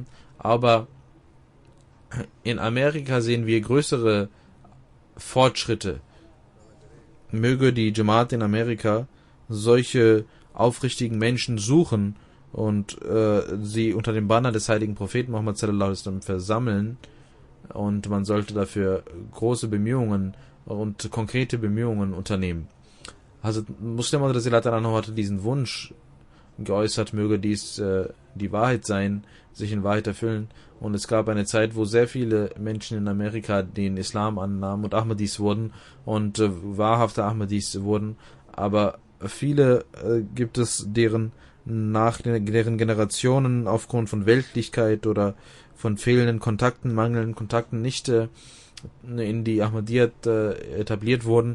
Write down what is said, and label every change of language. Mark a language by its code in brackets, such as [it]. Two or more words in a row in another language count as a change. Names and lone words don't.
[de] Aber in Amerika sehen wir größere Fortschritte. Möge die Jamaat in Amerika solche aufrichtigen Menschen suchen und sie unter dem Banner des heiligen Propheten Muhammad [ar] صلى الله عليه وسلم [de] versammeln, und man sollte dafür große Bemühungen und konkrete Bemühungen unternehmen. Also Muslim hatte diesen Wunsch geäußert, möge dies die Wahrheit sein, sich in Wahrheit erfüllen, und es gab eine Zeit, wo sehr viele Menschen in Amerika den Islam annahmen und Ahmadis wurden und wahrhafte Ahmadis wurden, aber viele gibt es, deren Generationen aufgrund von Weltlichkeit oder von fehlenden Kontakten, mangelnden Kontakten nicht in die Ahmadiyyat etabliert wurden.